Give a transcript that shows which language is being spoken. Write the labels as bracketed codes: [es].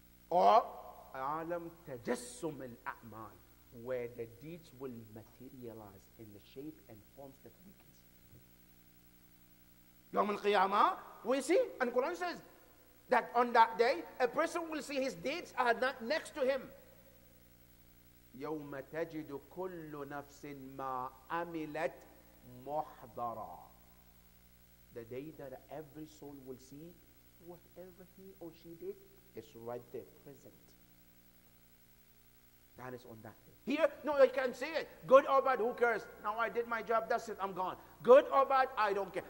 [en] Or Alam Tajassum al-A'mal, where the deeds will materialize in the shape and forms that we can see. Yawm al-Qiyamah, we see, and Quran says that on that day, a person will see his deeds are not next to him. [ar] يَوْمَ تَجِدُ كُلُّ نَفْسٍ مَا عَمِلَتْ مُحْضَرًا. [en] The day that every soul will see whatever he or she did is right there, present. That is on that day. Here, no, you can't see it. Good or bad, who cares? Now I did my job, that's it, I'm gone. Good or bad, I don't care.